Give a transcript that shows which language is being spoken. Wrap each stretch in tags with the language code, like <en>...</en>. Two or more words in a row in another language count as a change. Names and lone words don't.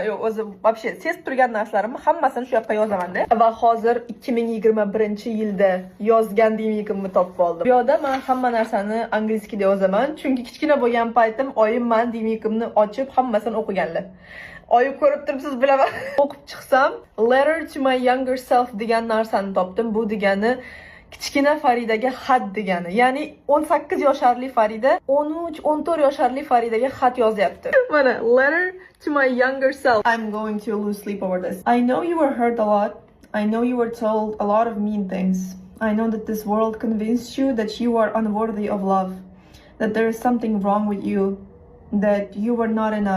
<uz>Yo'q, o'zi вообще sezib turgan narsalarimni hammasini shu yoqqa yozaman-da. Va hozir 2021-yilda yozgan dnevnikimni topib oldim. Bu yerda men hamma narsani inglizchada yozaman, chunki kichkina bo'lgan paytim oyim men dnevnikimni ochib hammasini o'qiganlar. Oyib ko'rib turibsiz, bilaman. O'qib chiqsam,</uz> <en>letter to my younger self</en> <uz>degan narsani topdim. Bu degani kichkina Faridaga xat degani. Ya'ni 18 yoshli Farida 13-14 yoshli Faridaga xat yozyapti. Mana,</uz> <en>letter to my younger self. I'm going to lose sleep over this. I know you were hurt a lot. I know you were told a lot of mean things. I know that this world convinced you that you are unworthy of love, that there is something wrong with you, that you were not enough.</en>